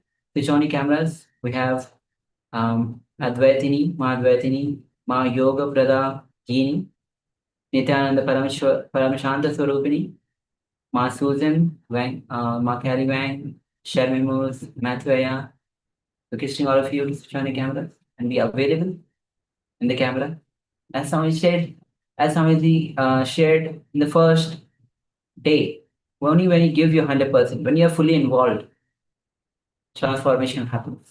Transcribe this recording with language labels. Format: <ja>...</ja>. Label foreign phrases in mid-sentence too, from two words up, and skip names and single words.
<en>Switch on your cameras. We have Advaitini, Ma Advaitini, Ma Yoga Prada Gini, Nithyananda Paramashanta Swarupini, Ma Susan, Wang, Ma Kali Wang, Sharmi Moose, Mathvaya. Requesting all of you to switch on your cameras and be available in the camera. As Swamiji shared in the first day, only when you give your 100%, when you are fully involved, transformation happens.</en>